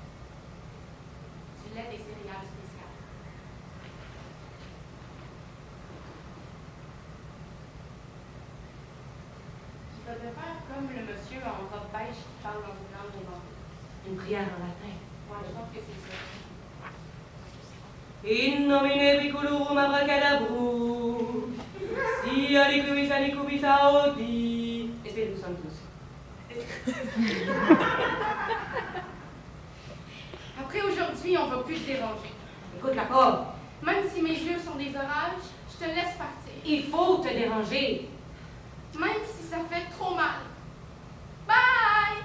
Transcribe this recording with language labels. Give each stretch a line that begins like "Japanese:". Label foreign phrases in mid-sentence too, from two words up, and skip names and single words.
French: Du lait des céréales spéciales. Je vais te faire comme le monsieur en robe beige qui parle dans une langue inventée. Une prière en latin. Ouais, je pense que c'est ça.
Latin: In nomine piculorum abracadabrum, si alicubis alicubis audi. Espiritus Sanctus.
French: Après aujourd'hui, on va plus te déranger. Écoute la corde. Même si mes yeux sont des orages, je te laisse partir. Il faut te déranger. même si ça fait trop mal. Bye!